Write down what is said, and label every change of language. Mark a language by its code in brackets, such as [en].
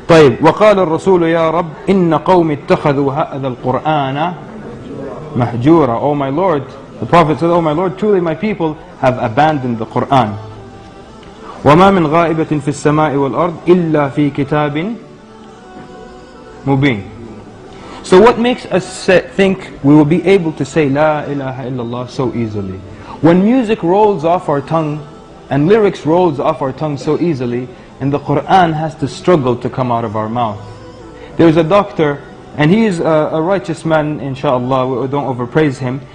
[ar] طيب, وقال الرسول يا رب إن قوم اتخذوا هذا القرآن مهجورا. [en] Oh my Lord, the Prophet said, oh my Lord, truly my people have abandoned the Quran. [ar] وما من غائبة في السماء والأرض إلا في كتاب مبين. [en] So what makes us think we will be able to say La ilaha illallah so easily? When music rolls off our tongue and lyrics rolls off our tongue so easily, and the Quran has to struggle to come out of our mouth. There's a doctor, and he is a righteous man, inshallah, we don't overpraise him.